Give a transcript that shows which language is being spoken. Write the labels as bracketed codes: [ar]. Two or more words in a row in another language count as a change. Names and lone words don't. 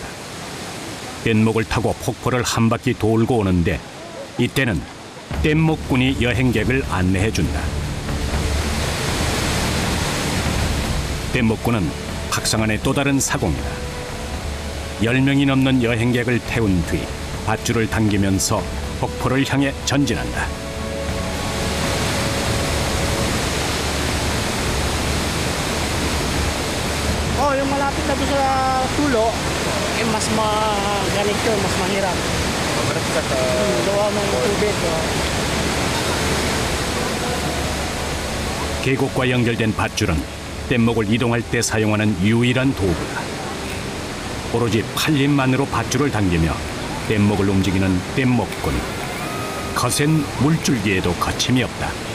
[ko] 뗏목을 타고 폭포를 한 바퀴 돌고 오는데 이때는 뗏목꾼이 여행객을 안내해준다. 뗏목꾼은 팍상한의 또 다른 사공이다. 10명이 넘는 여행객을 태운 뒤 밧줄을 당기면서 폭포를 향해 전진한다. [tl] Yung malapit na doon sa tulo, mas ganito, mas mahirap. Gawa ng tubig. [ko] 계곡과 연결된 밧줄은 뗏목을 이동할 때 사용하는 유일한 도구다. 오로지 팔힘만으로 밧줄을 당기며 뗏목을 움직이는 뗏목꾼. 거센 물줄기에도 거침이 없다.